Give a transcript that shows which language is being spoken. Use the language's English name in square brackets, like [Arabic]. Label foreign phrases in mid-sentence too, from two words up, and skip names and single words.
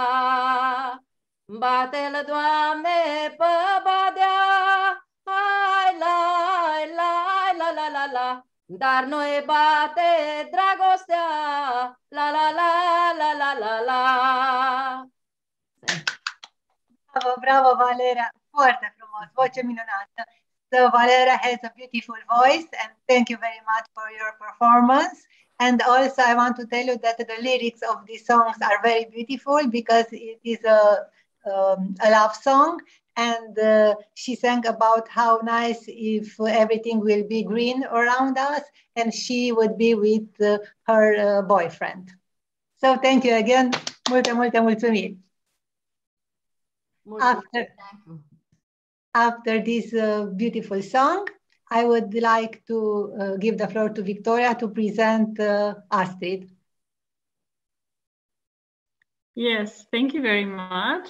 [Romanian] Bate-l, Doamne, pe badea, ai la la la la la la. Dar nu e bate dragostea, la la la la la la la. Bravo, bravo, Valeria. Foarte frumos, voce minunată. [English] So Valeria has a beautiful voice, and thank you very much for your performance. And also I want to tell you that the lyrics of these songs are very beautiful because it is a love song, and she sang about how nice if everything will be green around us and she would be with her boyfriend. So thank you again. [Romanian] Multe, multe mulțumiri. [English] After this beautiful song, I would like to give the floor to Victoria to present Astrid. Yes, thank you very much.